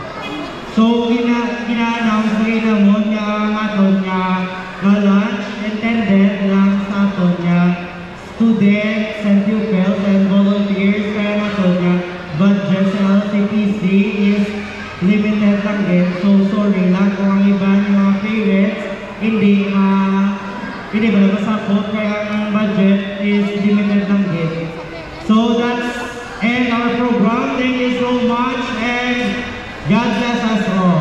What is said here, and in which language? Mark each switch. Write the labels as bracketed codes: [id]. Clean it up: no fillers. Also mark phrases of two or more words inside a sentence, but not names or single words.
[hil] So ina-announce na inamon nga ang aton nga [en] lunch attendant [hil] lang sa aton nga [en] students and pupils and volunteers [hil] kaya aton nga budget sa LCPC [en] is limited [hil] lang din. [en] So sorry [tl] lang kung ang iba yung mga parents hindi ba masakot kaya ang budget [en] is limited [tl] lang din. [en] So that's end our program. Thank you so much and God bless us all.